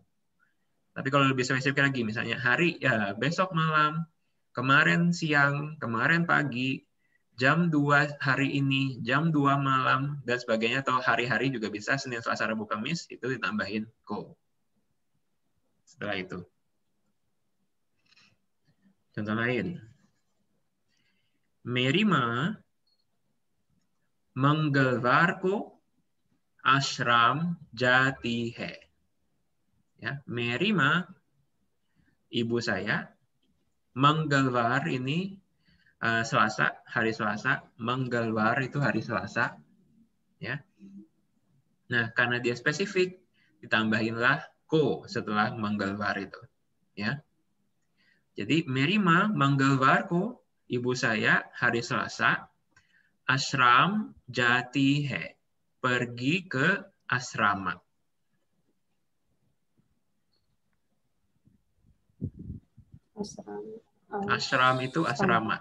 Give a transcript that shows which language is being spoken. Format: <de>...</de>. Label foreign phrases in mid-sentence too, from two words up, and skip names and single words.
<id>Tapi kalau lebih spesifik lagi, misalnya hari ya besok malam, kemarin siang, kemarin pagi, jam 2 hari ini, jam 2 malam dan sebagainya, atau hari-hari juga bisa, Senin, Selasa, Rabu, Kamis, itu ditambahin ko. Setelah itu. Contoh lain.</id> <hi>मेरी माँ मंगलवार को आश्रम जाती है. Ya, मेरी माँ,</hi> <id>ibu saya. Mangalwar ini Selasa, hari Selasa. Mangalwar itu hari Selasa. Ya. Nah, karena dia spesifik, ditambahinlah ko setelah Mangalwar itu. Ya. Jadi</id> <hi>मेरी माँ मंगलवार को,</hi> <id>ibu saya hari Selasa,</id> <hi>आश्रम जाती है,</hi> <id>pergi ke asrama. Ashram itu asrama.</id>